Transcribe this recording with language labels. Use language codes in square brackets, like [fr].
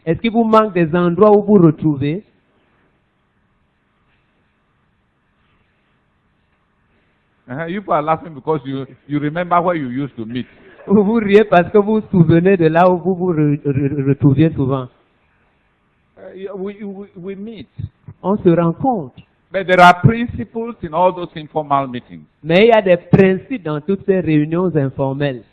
[fr] Est-ce qu'il vous manque des endroits où vous retrouvez? [en] You are laughing because you remember where you used to meet. [fr] Vous vous riez parce que vous vous souvenez de là où vous vous retrouviez souvent. [en] We meet. [fr] On se rencontre. [en] But there are principles in all those informal meetings. [fr] Mais il y a des principes dans toutes ces réunions informelles.